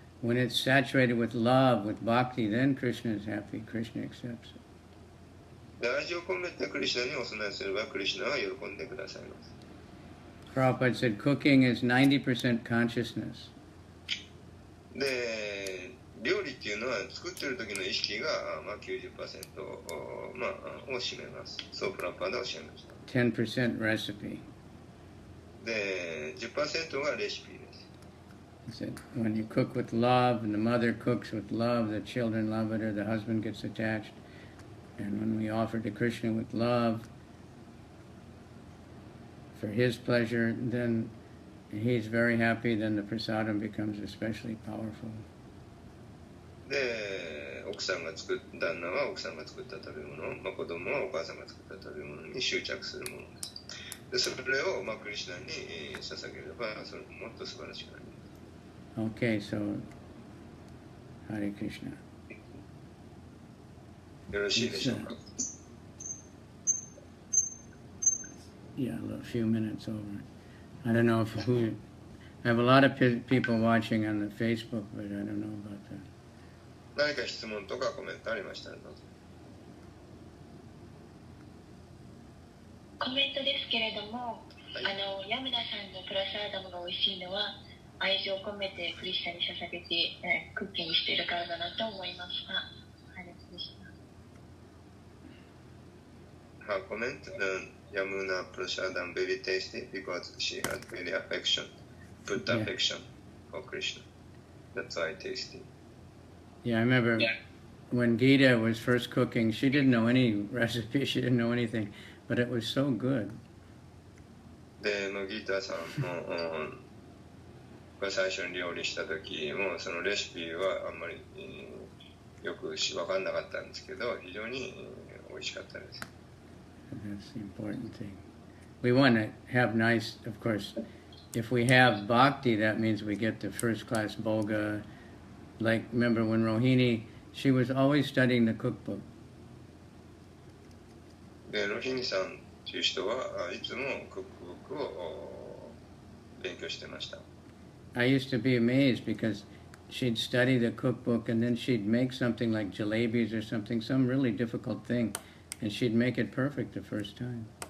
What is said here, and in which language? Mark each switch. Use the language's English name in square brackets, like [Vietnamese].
[English] When it's saturated with love, with bhakti, then Krishna is happy. Krishna accepts it. [Japanese] で、愛情を込めてクリシュナにお供えすれば、クリシュナは喜んでくださいます。 [English] Prabhupada said cooking is 90% consciousness. [Japanese] で、料理っていうのは作ってる時の意識が、まあ、90%、まあ、を占めます。そうプラパダはおっしゃいました。 [English] 10% recipe. [Japanese] で、10% がレシピです。 [English] He said, when you cook with love, and the mother cooks with love, the children love it, or the husband gets attached. And when we offer to Krishna with love, for his pleasure, then he's very happy, then the prasadam becomes especially powerful. [Japanese] で、旦那は奥さんが作った食べ物、まあ、子供はお母さんが作った食べ物に執着するものです。で、それを、まあ、クリシュナに捧げれば、それもっと素晴らしくなります。 [English] Okay, so Hare Krishna. [Japanese] よろしいでしょうか。 [English] Yeah, a few minutes over. I don't know I have a lot of people watching on the Facebook, but I don't know about that. [Japanese] 何か質問とかコメントありましたらどうぞ。コメントですけれども、ヤムナさんのプラサーダムが美味しいのは愛情を込めてクリスチャンに捧げて、クッキングしているからだなと思いました。はい、でした。 [English] Her comment, Yamuna Prasadam very tasty because she had really affection, put affection for Krishna. That's why tasty. Yeah, I remember when Gita was first cooking, she didn't know any recipe, she didn't know anything, but it was so good. [Japanese] で、ギータさんもが最初に料理した時もそのレシピはあんまりよく分かんなかったんですけど、非常に美味しかったです。 [English] That's the important thing. we want to have nice, of course, if we have bhakti, that means we get the first class bhoga. Like, remember when Rohini, she was always studying the cookbook. [Japanese] でロヒニさんという人はいつもクックブックを勉強してました。 [English] I used to be amazed because she'd study the cookbook and then she'd make something like jalebis or something, some really difficult thing, and she'd make it perfect the first time.